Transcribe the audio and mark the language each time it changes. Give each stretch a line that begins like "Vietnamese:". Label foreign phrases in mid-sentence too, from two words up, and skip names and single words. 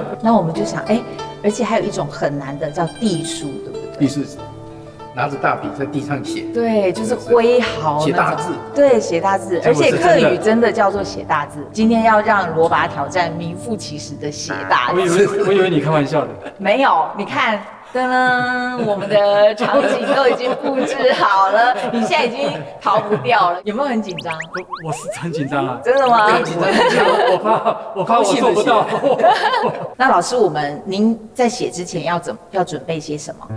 Chinese: 那我們就想，而且還有一種很難的叫隸書，對不對？隸書拿着大筆在地上寫。對，就是揮毫寫大字。對，寫大字，而且客語真的叫做寫大字。今天要讓羅拔挑戰名副其實的寫大字。我以為你開玩笑的。沒有，你看。噔噔，我們的場景都已經布置好了，你現在已經逃不掉了，有沒有很緊張？我是很緊張啊。真的嗎？很緊張，我怕我做不到。那老師，您在寫之前要準備些什麼？